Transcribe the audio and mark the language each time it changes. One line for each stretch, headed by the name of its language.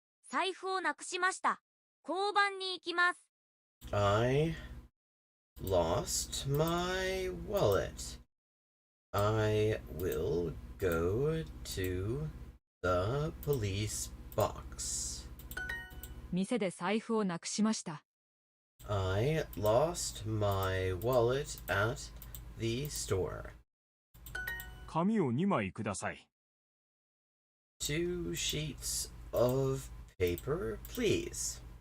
Japanese: 財布をなくしました。交番に行きます。
English: I lost my wallet. I will go to the police box.
Japanese: 店で財布をなくしました。
English: I lost my wallet at the store.
Japanese: 紙を2枚ください。
English: 2 sheets of paper, please.